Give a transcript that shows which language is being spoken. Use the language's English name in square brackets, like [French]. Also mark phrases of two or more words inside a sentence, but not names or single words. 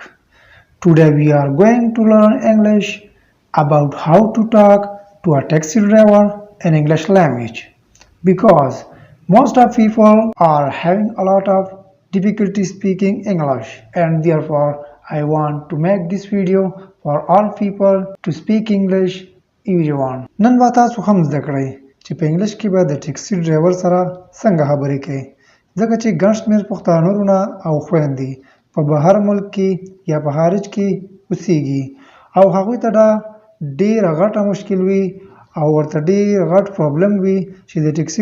[English] Today we are going to learn English about how to talk to a taxi driver in English language because most of people are having a lot of difficulty speaking English and therefore I want to make this video for all people to speak English everyone. [Pashto] نن به تاسو هم زده کړئ چې په انګلیش کې به د [English] taxi driver [Pashto] سره څنګه خبرې کوي ځکه چې ګڼ شمېر پښتانه وروڼه او خویندې په بهر ملک کې یا په خارج کې اوسېږي او هغوی ته دا ډېره غټه مشکل وي او ورته ډېر غټ پرابلم وي چې د ټیکسي